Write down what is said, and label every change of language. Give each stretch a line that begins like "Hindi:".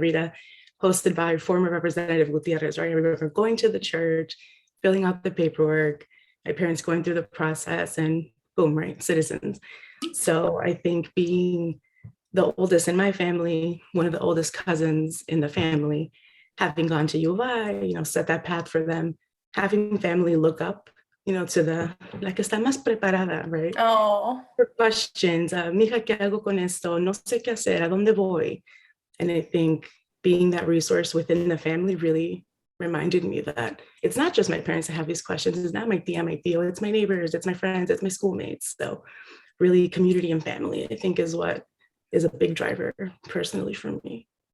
English: Rita, hosted by former Representative Gutierrez, right? I remember going to the church, filling out the paperwork, my parents going through the process, and boom, right, citizens. So I think being the oldest in my family, one of the oldest cousins in the family, having gone to U of I, set that path for them, having family look up, to the,
Spanish: la que está más preparada,
English: right? Oh, For questions,
Spanish: mija, ¿qué hago con esto? No sé qué hacer, ¿a dónde voy?
English: And I think being that resource within the family really reminded me that it's not just my parents that have these questions. It's not my tia, my tío, it's my neighbors, it's my friends, it's my schoolmates. So really community and family, I think, is what is a big driver personally for me.